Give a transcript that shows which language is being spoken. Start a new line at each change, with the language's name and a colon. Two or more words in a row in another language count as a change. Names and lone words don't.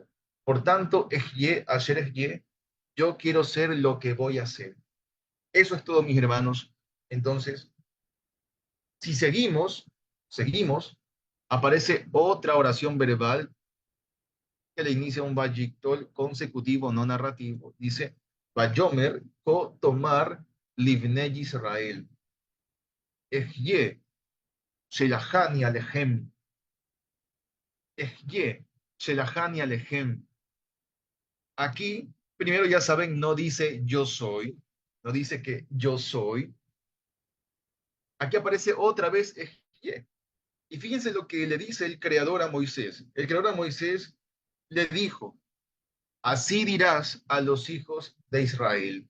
Spanish: Por tanto,
Hebrew: אהיה, אשר אהיה,
Spanish: yo quiero ser lo que voy a hacer. Eso es todo, mis hermanos. Entonces, si seguimos, aparece otra oración verbal que le inicia un vayictol consecutivo no narrativo. Dice,
Hebrew: ויאמר כה תאמר לבני ישראל. אהיה, שלחני אליכם. אהיה, שלחני אליכם.
Spanish: Aquí, primero ya saben, no dice yo soy, no dice que yo soy. Aquí aparece otra vez Ejye. Y fíjense lo que le dice el Creador a Moisés. El Creador a Moisés le dijo, así dirás a los hijos de Israel.